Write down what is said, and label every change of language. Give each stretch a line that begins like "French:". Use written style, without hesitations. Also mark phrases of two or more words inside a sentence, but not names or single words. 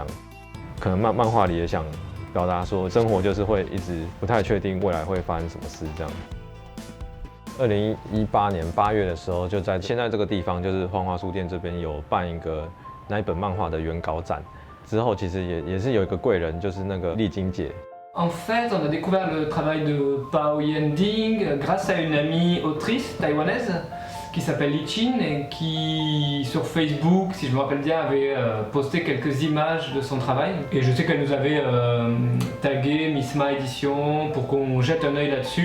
Chinese: 可能漫画里也想 表达说，生活就是会一直不太确定未来会发生什么事这样。2018年8月的时候，就在现在这个地方，就是幻化书店这边有办一个那一本漫画的原稿展。之后其实也是有一个贵人，就是那个丽晶姐。
French: En fait, on a découvert le travail de Pao Yending grâce à une amie autrice taïwanaise qui s'appelle Li Chin et qui sur Facebook, si je me rappelle bien, avait posté quelques images de son travail. Et je sais qu'elle nous avait tagué Misma Édition pour qu'on jette un œil là-dessus.